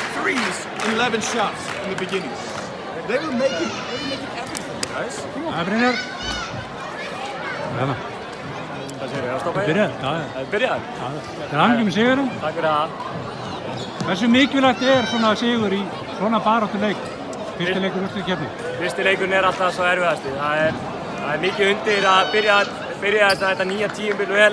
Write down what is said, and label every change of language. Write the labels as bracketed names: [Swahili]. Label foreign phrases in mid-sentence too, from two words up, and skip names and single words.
[English] threes in 11 shots in the beginning. They were making everything, guys. [Icelandic] Það er Brynjar. Hérna. Hvað segir þið? Það byrjaði? Já, já. Það byrjaði? Það er hamingju með sigurinn. Takk fyrir það. Hversu mikilvægt er svona sigur í svona baráttuleik? Fyrsti leikur úrslitakeppni. Fyrsti leikurinn er alltaf svo erfiðasti. Það er mikið undir að byrja þetta nýja tímabil vel.